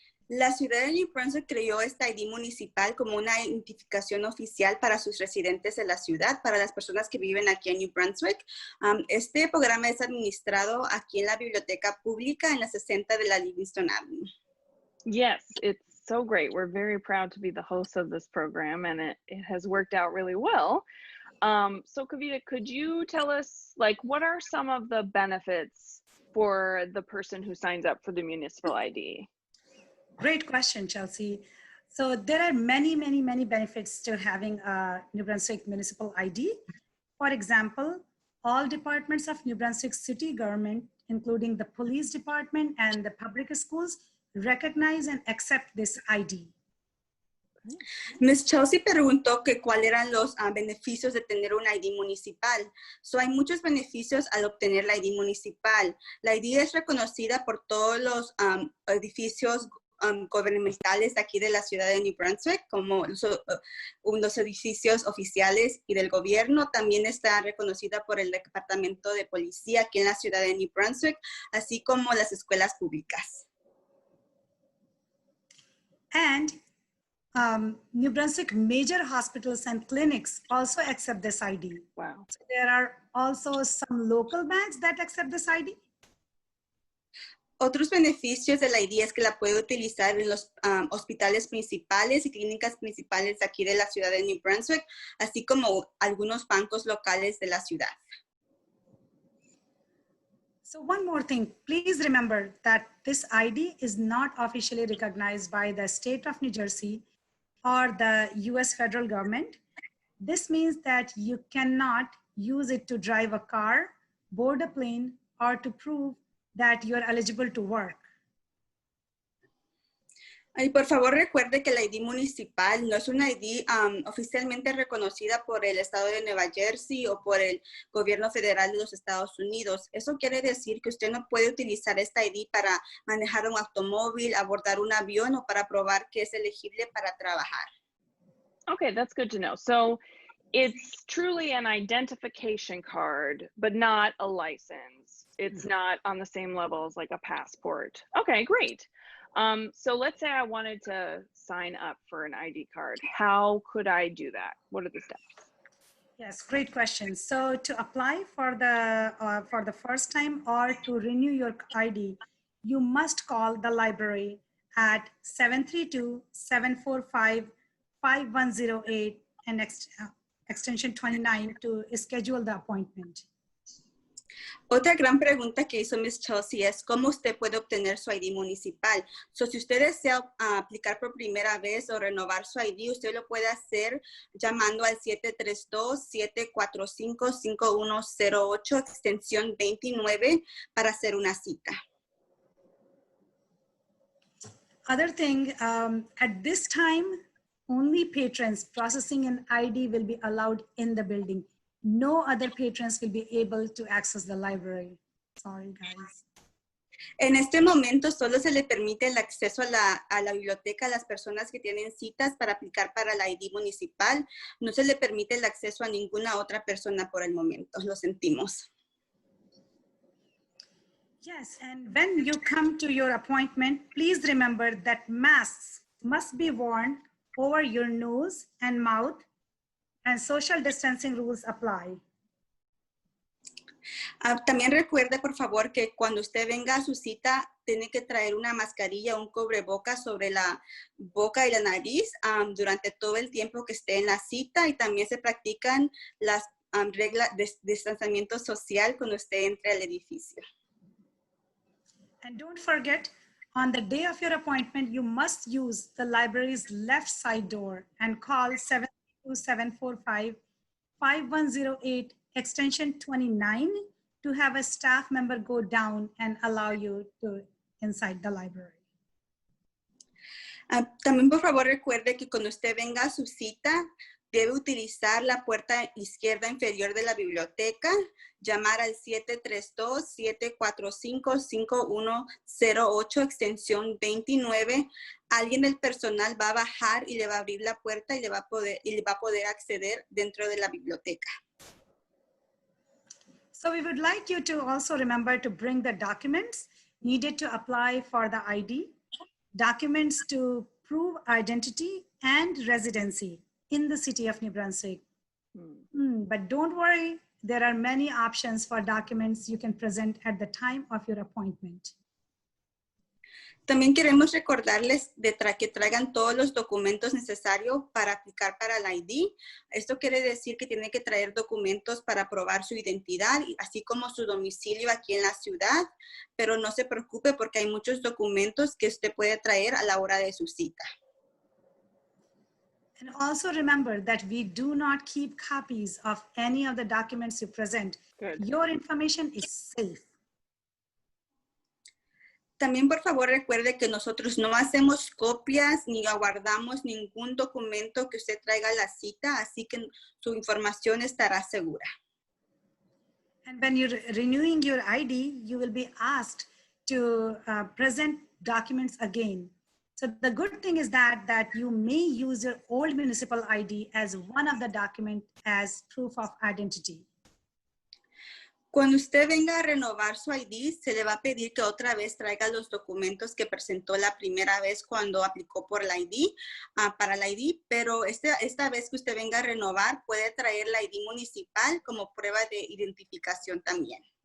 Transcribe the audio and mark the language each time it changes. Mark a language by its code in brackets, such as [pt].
[es] La ciudad de New Brunswick creó esta ID municipal como una identificación oficial para sus residentes de la ciudad, para las personas que viven aquí en New Brunswick. Este programa es administrado aquí en la biblioteca pública en la 60 de la Livingston Avenue. [en] Yes, it's so great. We're very proud to be the host of this program, and it has worked out really well. So Kavita, could you tell us, like, what are some of the benefits for the person who signs up for the municipal ID? Great question, Chelsea. So there are many, many, many benefits to having a New Brunswick Municipal ID. For example, all departments of New Brunswick city government, including the police department and the public schools, recognize and accept this ID. Ms. [es] Chelsea preguntó que cuáles eran los beneficios de tener un ID municipal. Hay muchos beneficios al obtener la ID municipal. La ID es reconocida por todos los edificios gubernamentales de aquí de la ciudad de New Brunswick, como los edificios oficiales y del gobierno. También está reconocida por el Departamento de Policía aquí en la ciudad de New Brunswick, así como las escuelas públicas. [en] And New Brunswick major hospitals and clinics also accept this ID. Wow. So there are also some local banks that accept this ID. [es] Otros beneficios de la ID es que la puede utilizar en los hospitales principales y clínicas principales de aquí de la ciudad de New Brunswick, así como algunos bancos locales de la ciudad. [en] So one more thing, please remember that this ID is not officially recognized by the state of New Jersey or the US federal government. This means that you cannot use it to drive a car, board a plane, or to prove that you're eligible to work. [es] Y por favor recuerde que la ID municipal no es una ID oficialmente reconocida por el estado de Nueva Jersey o por el gobierno federal de los Estados Unidos. Eso quiere decir que usted no puede utilizar esta ID para manejar un automóvil, abordar un avión o para probar que es elegible para trabajar. [en] Okay, that's good to know. So it's truly an identification card, but not a license. It's not on the same level as like a passport. Okay, great. So let's say I wanted to sign up for an ID card. How could I do that? What are the steps? Yes, great question. So to apply for the first time or to renew your ID, you must call the library at 732-745-5108 and extension 29 to schedule the appointment. [es] Otra gran pregunta que hizo Ms. Chelsea es cómo usted puede obtener su ID municipal. Si usted desea aplicar por primera vez o renovar su ID, usted lo puede hacer llamando al 732-745-5108, extensión 29, para hacer una cita. [en] Other thing, at this time, only patrons processing an ID will be allowed in the building. No other patrons will be able to access the library. Sorry, guys. [es] En este momento solo se le permite el acceso a la biblioteca a las personas que tienen citas para aplicar para la ID municipal. No se le permite el acceso a ninguna otra persona por el momento. Lo sentimos. [en] Yes, and when you come to your appointment, please remember that masks must be worn over your nose and mouth, and social distancing rules apply. [es] También recuerde, por favor, que cuando usted venga a su cita, tiene que traer una mascarilla, un cubrebocas sobre la boca y la nariz durante todo el tiempo que esté en la cita, y también se practican las reglas de distanciamiento social cuando usted entre al edificio. [en] And don't forget, on the day of your appointment, you must use the library's left side door and call 732-745-5108 extension 29 to have a staff member go down and allow you to inside the library. [es] También por favor recuerde que cuando usted venga a su cita, debe utilizar la puerta izquierda inferior de la biblioteca, llamar al 732-745-5108, extensión 29. Alguien del personal va a bajar y le va a abrir la puerta y le va a poder acceder dentro de la biblioteca. [en] So we would like you to also remember to bring the documents needed to apply for the ID, documents to prove identity and residency in the city of New Brunswick. But don't worry, there are many options for documents you can present at the time of your appointment. [es] También queremos recordarles que traigan todos los documentos necesarios para aplicar para la ID. Esto quiere decir que tienen que traer documentos para probar su identidad, así como su domicilio aquí en la ciudad. Pero no se preocupe porque hay muchos documentos que usted puede traer a la hora de su cita. [en] And also remember that we do not keep copies of any of the documents you present. Good. Your information is safe. [es] también, por favor, recuerde que nosotros no hacemos copias ni aguardamos ningún documento que usted traiga a la cita, así que su información estará segura. [en] And when you're renewing your ID, you will be asked to present documents again. So the good thing is that you may use your old municipal ID as one of the documents as proof of identity. [es] Cuando usted venga a renovar su ID, se le va a pedir que otra vez traiga los documentos que presentó la primera vez cuando aplicó por la ID, para la ID, pero esta vez que usted venga a renovar, puede traer la ID municipal como prueba de identificación también.